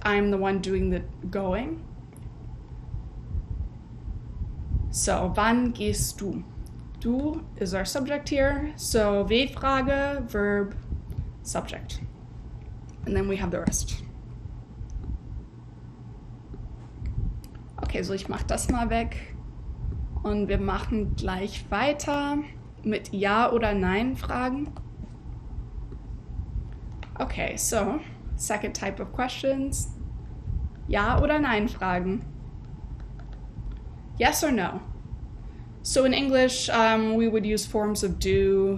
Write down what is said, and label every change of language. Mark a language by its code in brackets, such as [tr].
[en] I'm the one doing the going. So, [de] wann gehst du? [en] Du is our subject here. So, W-Frage, verb, subject. And then we have the rest. [de] Okay, so ich mache das mal weg. Und wir machen gleich weiter mit Ja oder Nein Fragen. [en] Okay, so second type of questions. [de] Ja oder Nein Fragen. [en] Yes or no. So in English, we would use forms of do.